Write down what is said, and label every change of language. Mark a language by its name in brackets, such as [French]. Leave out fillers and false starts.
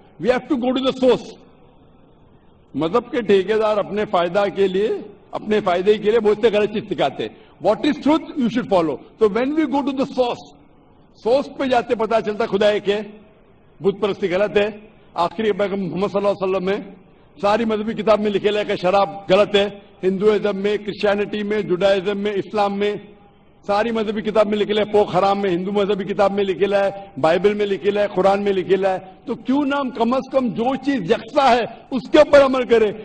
[English] We have to go to the source. [Urdu] مذہب کے ٹھیکیدار اپنے فائدے کے لیے بہت سے غلط چیز سکھاتے ہیں. [English] What is truth you should follow. [Urdu] تو [English] when we go to the source [Urdu] پہ جاتے پتا چلتا خدا ایک ہے. بت پرستی غلط ہے. آخری پیغمبر محمد صلی اللہ علیہ وسلم میں ساری مذہبی کتاب میں لکھے کہ شراب غلط ہے. ہندوازم میں کرسچینٹی میں جوڈائزم میں اسلام میں ساری مذہبی کتاب میں لکھے پوک حرام میں ہندو مذہبی کتاب میں لکھے ہے بائبل میں لکھے ہے قرآن میں لکھے ہے. تو کیوں نہ ہم کم از کم جو چیز یکساں ہے اس کے اوپر عمل کریں.